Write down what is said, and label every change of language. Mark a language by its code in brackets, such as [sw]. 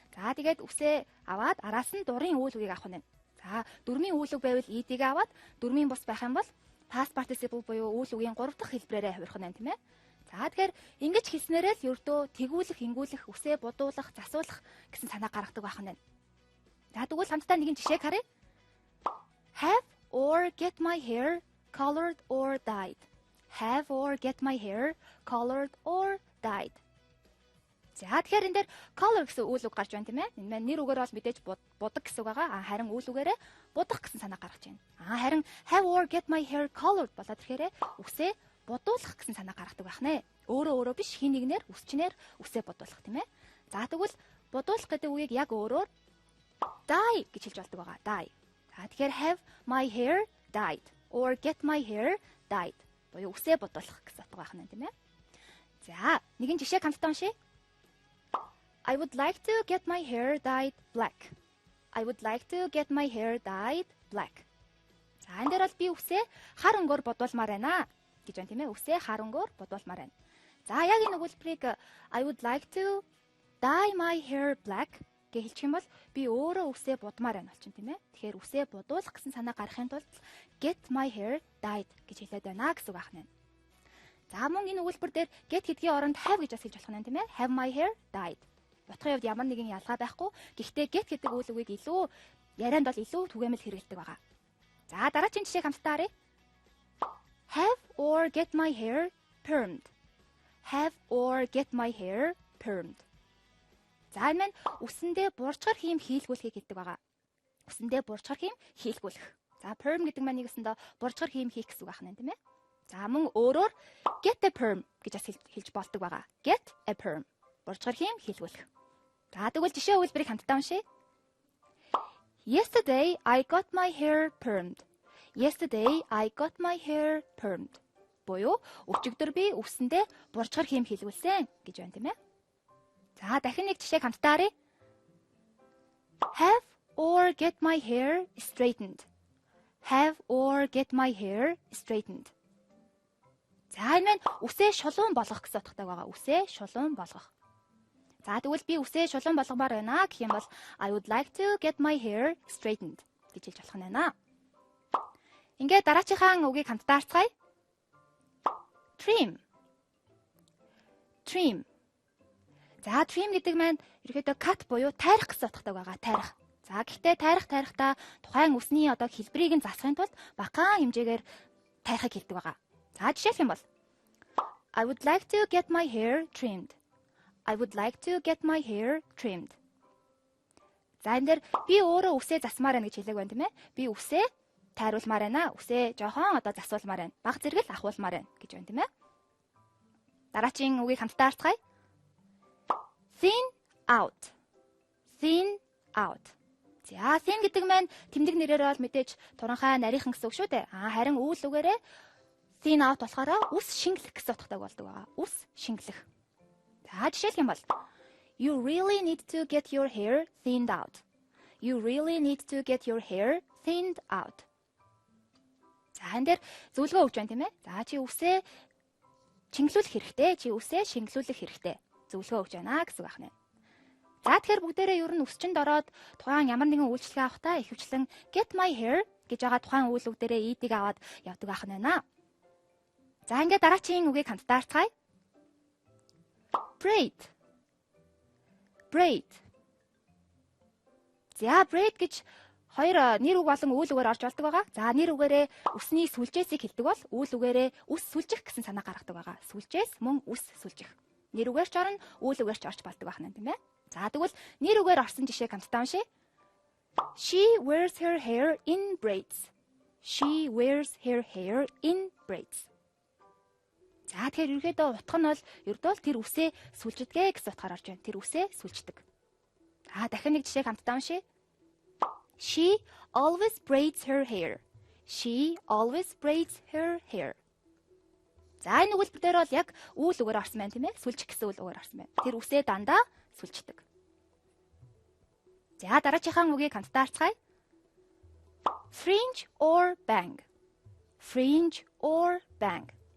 [mn] За тэгээд үсээ аваад араас нь дурын үйл үгийг авах нь. За дөрмийн үйл үг байвал ed-ийг аваад дөрмийн бус байх юм бол [en] past participle [mn] буюу үйл үгийн 3 дахь хэлбэрээрээ хувирах нь тийм ээ. За тэгэхээр ингэж хэлснээрээ л ердөө тэгүүлэх, ингүүлэх, үсээ будуулах, засуулах гэсэн санаа гаргадаг байх нь. За тэгвэл хамтдаа нэгэн жишээг харъя. [en] Have or get my hair colored or dyed. Have or get my hair colored or dyed. [mn] За тэгэхээр энэ дээр color гэсэн үйл үг гарч байна тийм ээ. Энэ маань нэр үгээр бол мэдээж будаг гэсэн үг байгаа. Харин үйл үгээрээ будах гэсэн санаа гаргаж байна. Харин [en] have or get my hair colored [mn] болоод ирэхээр үсээ будуулах гэсэн санаа гаргадаг байх нэ. Өөрөө биш хин нэгнэр үсчнэр үсээ будуулах тийм ээ. За тэгвэл будуулах гэдэг үгийг яг өөрөөр dye гэж хэлж болдог байгаа. [en] Dye. [mn] За тэгэхээр [en] have my hair dyed [mn] or get my hair dyed буюу үсээ будуулах гэсэн утга байх нь тийм ээ. За нэгэн жишээ хамтдаа уншъя. [en] I would like to get my hair dyed black. I would like to get my hair dyed black. [mn] За энэ дээр бол би үсээ хар өнгөөр будуулмаар байна гэж байна тийм ээ. Үсээ хар өнгөөр будуулмаар байна. За яг энэ өгүүлбэрийг [en] I would like to dye my hair black [mn] гэж хэлчих юм бол би өөрөө үсээ будмаар байна болчихно тийм ээ. Тэгэхээр үсээ будуулах гэсэн санаа гаргахын тулд [en] get my hair dyed [mn] гэж хэлээд байна гэсэн үг байна. За мөн энэ өгүүлбэр дээр get гэдгийн оронд have гэж бас хэлж болох нь тийм ээ. [en] Have my hair dyed. [mn] Утгын хувьд ямар нэгэн ялгаа байхгүй. Гэхдээ get гэдэг үйл үгийг илүү ярианд бол илүү түгээмэл хэрэгэлдэг байгаа. За дараагийн жишээг хамтдаа харъя. [en] Have or get my hair permed. Have or get my hair permed. [mn] За энэ маань үсэндээ бурчгар хийм хийлгүүлэхийг хэлдэг байгаа. Үсэндээ бурчгар хийм хийлгүүлэх. За perm гэдэг маань нэгэсэндээ бурчгар хийм хийх гэсэн үг байна тийм ээ. За мөн өөрөөр [en] get a perm [mn] гэж бас хэлж болдог байгаа. [en] Get a perm. [mn] Бурчгар хийм хийлгүүлэх. За тэгвэл жишээ өгүүлбэрийг хамтдаа уншъя. [en] Yesterday I got my hair permed. Yesterday I got my hair permed. [mn] Буюу өчигдөр би үсэндээ бурчгар хийм хийлгүүлсэн гэж байна тийм ээ. За дахин нэг жишээг хамтдаа харъя. [en] Have or get my hair straightened. Have or get my hair straightened. [mn] За энэ маань үсээ шулуун болгох гэсэн утгатай байгаа. Үсээ шулуун болгох. За тэгвэл би үсээ шулуун болгомоор байна гэх юм бол [en] I would like to get my hair straightened [mn] гэж хэлж болох нь байна. Ингээд дараачихан үгийг хамтдаа харцгаая. [en] Trim. Trim. [mn] За trim гэдэг маань ерөөдөө cut буюу тайрах гэсэн утгатай байгаа. Тайрах. За гэхдээ тайрахдаа тухайн үсний хэлбэрийг нь засахын тулд багахан хэмжээгээр тайрахыг хэлдэг байгаа. За жишээлх юм бол [en] I would like to get my hair trimmed. I would like to get my hair trimmed. [mn] За энэ дээр би өөрөө үсээ засмаар байна гэж хэлээг байна тийм ээ. Би үсээ тайруулмаар байна. Үсээ жоохон засуулмаар байна. Баг зэрэг л ахуулмаар байна гэж байна тийм ээ. Дараагийн үгийг хамтдаа харцгаая. [en] Thin out. Thin out. [mn] За thin гэдэг маань тэмдэг нэрээр бол мэдээж туранхай нарийнхан гэсэн үг шүү дээ. Харин үйл үгээрээ [en] thin out [mn] болохоор үс шингэлэх гэсэн утгатай болдог байгаа. Үс шингэлэх. За жишээлх юм бол [en] You really need to get your hair thinned out. You really need to get your hair thinned out. [mn] За энэ дээр зөвлөгөө өгч байна тийм ээ. За чи үсээ чинглүүлэх хэрэгтэй. Чи үсээ шингэлүүлэх хэрэгтэй. Зөвлөгөө өгч байна гэсэн үг байна. За тэгэхээр бүгдээрээ ер нь үсчинд ороод тухайн ямар нэгэн үйлчлэгээ авахдаа ихэвчлэн [en] get my hair [mn] гэж байгаа тухайн үйл үг дээрээ eat-ийг аваад явдаг ах нь байна. За ингээд дараагийн үгийг хамтдаа харцгаая. [en] Braid. Braid. [mn] За braid гэж хоёр нэр үг болон үйл үгээр орж болдог байгаа. За нэр үгээрээ үсний сүлжээсийг хэлдэг бол үйл үгээрээ үс сүлжих гэсэн санаа гаргадаг байгаа. Сүлжээс мөн үс сүлжих. Нэр үгээр ч орно, үйл үгээр ч орж болдог байна тийм ээ. За тэгвэл нэр үгээр орсон жишээг хамтдаа уншъя. [en] She wears her hair in braids. She wears her hair in braids. [mn] За тэгэхээр ерөөдөө утга нь бол ердөө л тэр үсээ сүлжидгээ гэсэн утгаар орж байна. Тэр үсээ сүлждэг. За дахин нэг жишээг хамтдаа уншъя. [en] She always braids her hair. She always braids her hair. [mn] За энэ үгэлбэр дээр бол яг үйл үгээр орсон байна тийм ээ. Сүлжих гэсэн үйл үгээр орсон байна. Тэр үсээ дандаа сүлждэг. За дараачихан үгийг хамтдаа харцгаая. [en] Fringe or bang. Fringe or bang.